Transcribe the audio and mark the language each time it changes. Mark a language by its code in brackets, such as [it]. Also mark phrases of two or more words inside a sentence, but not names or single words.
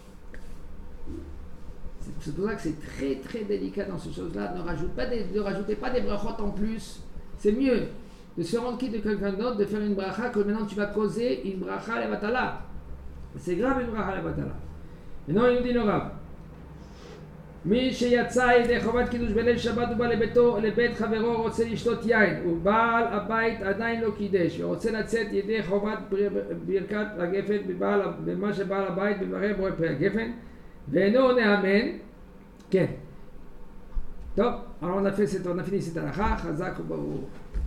[fr] C'est pour ça que c'est très très délicat dans ces choses-là. Ne rajoutez pas des brachot en plus. C'est mieux de se rendre quitte de quelqu'un d'autre, de faire une bracha que maintenant tu vas causer une [he] ברכה לבטלה. [fr] C'est grave une [he] ברכה לבטלה. [fr] Maintenant il nous dit le Rav. [he] מי שיצא ידי חובת קידוש בליל שבת ובא לבית חברו רוצה לשתות יין ובעל הבית עדיין לא קידש ורוצה לצאת ידי חובת ברכת הגפן במה שבעל הבית בברך בורא פרי הגפן ואינו נאמן. כן. טוב, [fr] alors on a fini cette halakha, [he] חזק וברוך.